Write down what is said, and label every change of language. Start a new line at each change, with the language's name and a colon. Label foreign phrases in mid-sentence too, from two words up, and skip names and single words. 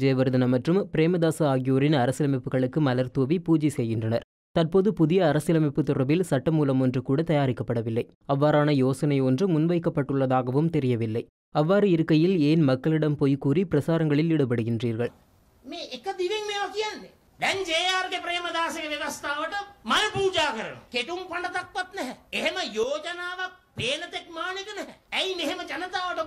Tamil: ஜெயவர்தன மற்றும் பிரேமதாசா ஆகியோரின் அரசியலமைப்புகளுக்கு மலர் தூவி பூஜை செய்கின்றனர். தற்போது புதிய அரசியலமைப்பு தொடர்பில் சட்டமூலம் ஒன்று கூட தயாரிக்கப்படவில்லை. அவ்வாறான யோசனை ஒன்று முன்வைக்கப்பட்டுள்ளதாகவும் தெரியவில்லை. அவ்வாறு இருக்கையில் ஏன் மக்களிடம் பொய் கூறி பிரசாரங்களில் ஈடுபடுகின்றீர்கள்?
Sinhala: මේ එක දිවෙන් මේවා කියන්නේ. දැන් ජේ.ආර්. ගේ ප්‍රේමදාසගේ ව්‍යවස්ථාවට මල් පූජා කරනවා. කෙටුම් පඬතක්වත් නැහැ. එහෙම යෝජනාවක් පේන තෙක් මානෙක නැහැ. ඇයි මෙහෙම ජනතාවට